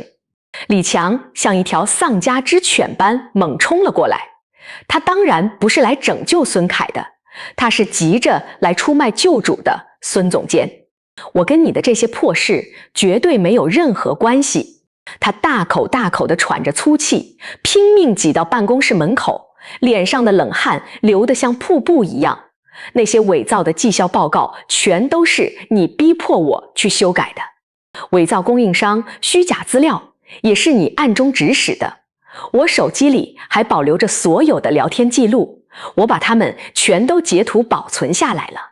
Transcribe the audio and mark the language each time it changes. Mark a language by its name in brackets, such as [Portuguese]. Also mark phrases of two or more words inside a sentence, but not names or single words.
[Chinese] 李強像一條喪家之犬般猛衝了過來，他當然不是來拯救孫凱的，他是急着來出賣救主的。孫總監，我跟你的這些破事絕對沒有任何關係。他大口大口地喘着粗氣，拼命擠到辦公室門口，臉上的冷汗流得像瀑布一樣。那些偽造的績效報告全都是你逼迫我去修改的，偽造供應商、虛假資料也是你暗中指使的。我手機裡還保留着所有的聊天記錄，我把它們全都截圖保存下來了。